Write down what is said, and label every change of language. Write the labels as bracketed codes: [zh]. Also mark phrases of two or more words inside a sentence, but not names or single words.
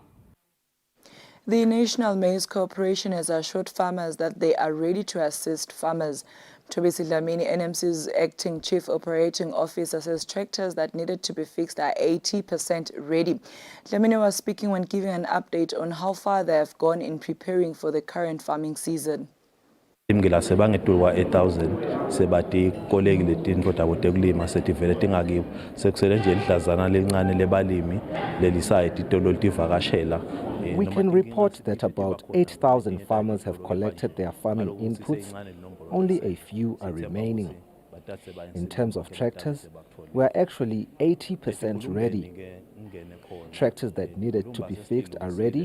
[en] The National Maize Corporation has assured farmers that they are ready to assist farmers. Tobisi Dlamini, NMC's acting chief operating officer, says tractors that needed to be fixed are 80% ready. Dlamini was speaking when giving an update on how far they have gone in preparing for the current farming season. [ss] Imgila sebangetulwa 8000 sebati kolekile tintfo tabo tekulima setivele tingakibo sekusele nje lidlazana lelincane lebalimi lelisaya titolo litivakashela. [en] We can report that about 8,000 farmers have collected their farming inputs. Only a few are remaining. In terms of tractors, we are actually 80% ready. Tractors that needed to be fixed are ready.